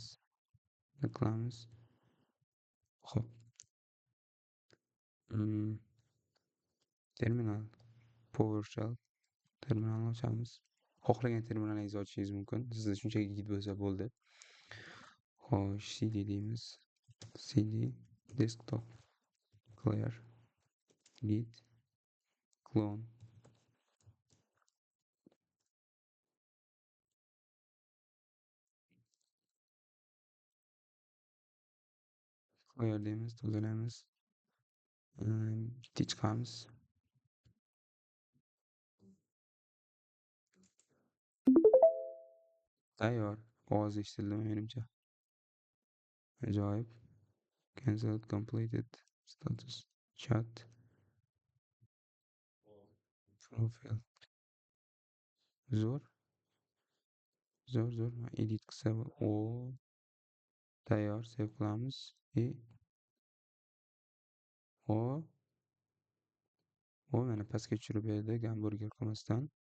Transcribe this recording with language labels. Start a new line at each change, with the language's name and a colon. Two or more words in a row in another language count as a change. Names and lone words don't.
Uzbek: Qilamiz. Xo'p. Terminal. PowerShell terminalni ochamiz. Xohlagan terminalingizni ochishingiz mumkin. Sizda shunchaki git bo'lsa bo'ldi. Xo'sh, cd deymiz.
English: cd desktop clear git clone clear
Uzbek: deymiz, tozalaymiz. Bitta chiqamiz. Tayyor. Ovoz eshitildimi menimcha? Ajoyib.
English: Cancelled, completed, status, chat, profile.
Uzbek: Zo'r. Zo'r. Edit qilsa o tayyor, save qilamiz. O mana pastga tushirib berdi gamburger qilmasdan.